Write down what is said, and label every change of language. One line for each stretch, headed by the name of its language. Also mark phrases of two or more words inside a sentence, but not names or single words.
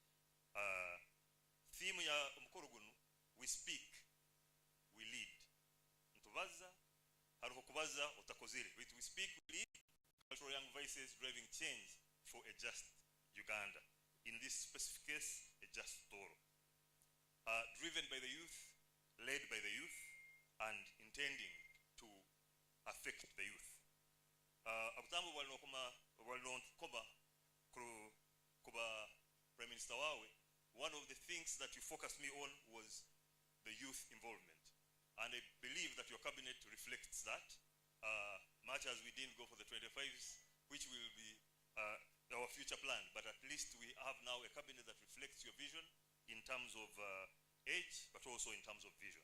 Tooro: theme ya umukoro guno
English: we speak we lead
Tooro: ntubaza haruho kubaza utakozere
English: we speak we lead cultural young voices driving change for a just Uganda, in this specific case a just Tooro, driven by the youth, led by the youth, and intending to affect the youth.
Tooro: Akutambo walonkoba kuba Prime Minister wawe,
English: one of the things that you focused me on was the youth involvement, and I believe that your cabinet reflects that, much as we didn't go for the 25s, which will be our future plan, but at least we have now a cabinet that reflects your vision in terms of age, but also in terms of vision.